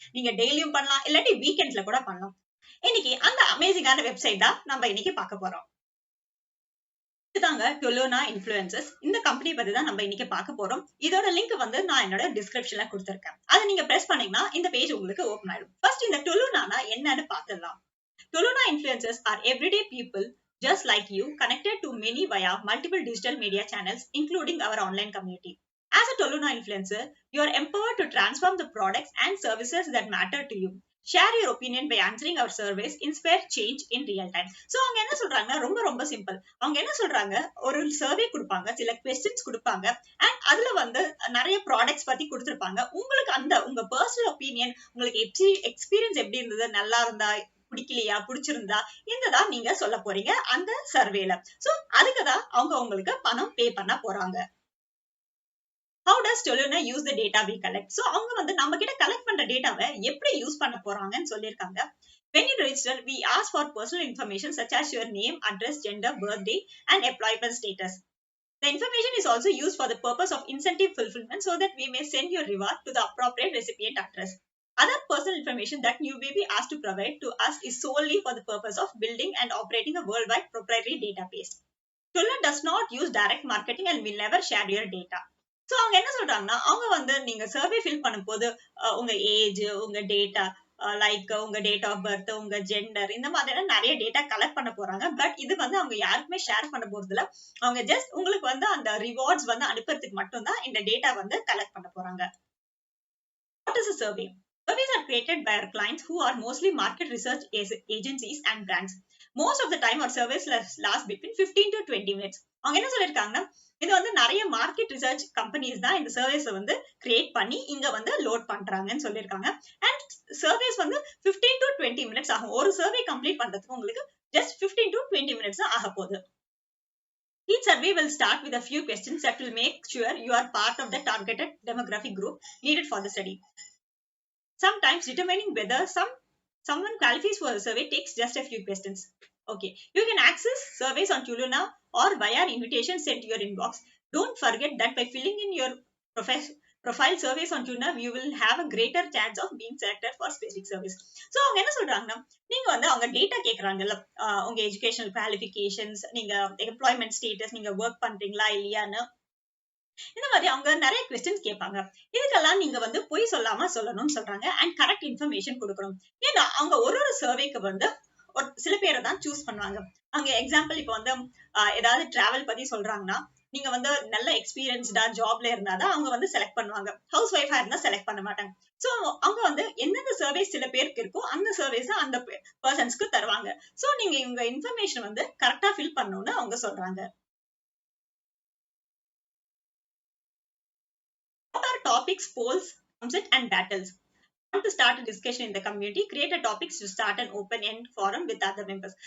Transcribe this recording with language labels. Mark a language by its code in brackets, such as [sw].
[ta] நீங்க டெய்லியும் பண்ணலாம், இல்லாட்டி வீக்கெண்ட்ஸ்ல கூட பண்ணலாம். இன்னைக்கு அந்த அமேசிங்கான வெப்சைட் தான் நம்ம இன்னைக்கு பார்க்க போறோம். இதுதாங்க Toluna இன்ஃப்ளூயன்சஸ். இந்த கம்பெனி பத்தி தான் நம்ம இன்னைக்கு பார்க்க போறோம். இதோட லிங்க் வந்து நான் என்னோட டிஸ்கிரிப்ஷன்ல கொடுத்திருக்கேன். அதை நீங்க பிரஸ் பண்ணீங்கன்னா இந்த பேஜ் உங்களுக்கு ஓபன் ஆயிடும். ஃபர்ஸ்ட் இந்த Tolunaனா என்னன்னு பார்த்துடலாம். [en] Toluna influencers are everyday people just like you, connected to many via multiple digital media channels, including our online community. As a Toluna influencer, you are empowered to transform the products and services that matter to you. Share your opinion by answering our surveys, inspire change in real time. [ta] So அவங்க என்ன சொல்றாங்கன்னா ரொம்ப simple. அவங்க என்ன சொல்றாங்க, ஒரு survey கொடுப்பாங்க, சில क्वेश्चंस கொடுப்பாங்க, and அதுல வந்து நிறைய ப்ராடக்ட்ஸ் பத்தி கொடுத்திருப்பாங்க. உங்களுக்கு அந்த உங்க பர்சனல் ஒப்பீனியன், உங்களுக்கு எக்ஸ்பீரியன்ஸ் எப்படி இருந்தது, நல்லா இருந்தா, பிடிக்கலையா, பிடிச்சிருந்தா, இததான் நீங்க சொல்ல போறீங்க அந்த சர்வேல. சோ அதுக்குதான் அவங்க உங்களுக்கு பணம் பே பண்ண போறாங்க. [en] How does Toluna use the data we collect? [ta] So அவங்க வந்து நம்ம கிட்ட கலெக்ட் பண்ற டேட்டாவை எப்படி யூஸ் பண்ண போறாங்கன்னு சொல்லிருக்காங்க. [en] When you register, we ask for personal information such as your name, address, gender, birthday, and employment status. The information is also used for the purpose of incentive fulfillment so that we may send your reward to the appropriate recipient address. Other personal information that you may be asked to provide to us is solely for the purpose of building and operating a worldwide proprietary database. Toluna does not use direct marketing and will never share your data. [ta] So அவங்க என்ன சொல்றாங்கன்னா, அவங்க வந்து நீங்க survey fill பண்ணும்போது உங்க age, உங்க data, like உங்க டேட் ஆஃப் பர்த், உங்க ஜெண்டர், இந்த மாதிரியான நிறைய டேட்டா கலெக்ட் பண்ண போறாங்க. பட் இது வந்து அவங்க யாருக்குமே ஷேர் பண்ண போறது இல்ல. அவங்க ஜஸ்ட் உங்களுக்கு வந்து அந்த ரிவார்ட்ஸ் வந்து அனுப்புறதுக்கு மட்டும் தான் இந்த டேட்டா வந்து கலெக்ட் பண்ண போறாங்க. [en] What is a survey? Surveys are created by our clients who are mostly market research agencies and brands. Most of the time our surveys last between 15 to 20 minutes. [ta] அவங்க என்ன சொல்லிருக்காங்கன்னா, இது வந்து நிறைய மார்க்கெட் ரிசர்ச் கம்பெனிஸ் தான் இந்த services வந்து create பண்ணி இங்க வந்து லோட் பண்றாங்கன்னு சொல்லிருக்காங்க. அண்ட் சர்வேஸ் வந்து 15 to 20 மினிட்ஸ் ஆகும். ஒரு சர்வே கம்ப்ளீட் பண்றதுக்கு உங்களுக்கு ஜஸ்ட் 15 to 20 மினிட்ஸ் தான் ஆக போகுது. [en] Each survey will start with a few questions that will make sure you are part of the targeted demographic group needed for the study. Sometimes determining whether someone qualifies for the survey takes just a few questions. Okay, you can access surveys on Toluna or via an invitation sent to your inbox. Don't forget that by filling in your profile surveys on Toluna, you will have a greater chance of being selected for specific service. [ta] So அவங்க என்ன சொல்றாங்கன்னா, நீங்க வந்து அவங்க data கேக்குறாங்கல்ல, உங்க educational qualifications, நீங்க employment status, நீங்க work பண்றீங்களா இல்லையான்னு, இந்த மாதிரி அவங்க நிறைய கொஸ்டின்ஸ் கேட்பாங்க. இதுக்கெல்லாம் நீங்க வந்து பொய் சொல்லாம சொல்லணும்னு சொல்றாங்க. அண்ட் கரெக்ட் இன்ஃபர்மேஷன் கொடுக்கணும். ஏன்னா அவங்க ஒரு சர்வேக்கு வந்து சில பேரை தான் சூஸ் பண்ணுவாங்க. அங்க எக்ஸாம்பிள் இப்ப வந்து ஏதாவது டிராவல் பத்தி சொல்றாங்கன்னா, நீங்க வந்து நல்ல எக்ஸ்பீரியன்ஸ்டா ஜாப்ல இருந்தாதான் அவங்க வந்து செலக்ட் பண்ணுவாங்க. ஹவுஸ் ஒய்ஃபா இருந்தா செலக்ட் பண்ண மாட்டாங்க. சோ அவங்க வந்து எந்தெந்த சர்வேஸ் சில பேருக்கு இருக்கோ அந்த சர்வேஸ் அந்த பர்சன்ஸ்க்கு தருவாங்க. சோ நீங்க உங்க இன்ஃபர்மேஷன் வந்து கரெக்டா ஃபில் பண்ணணும்னு அவங்க சொல்றாங்க. [en] What are topics, polls, concept and battles? Want to start a discussion in the community? Create a topics to start an open-end forum with other members.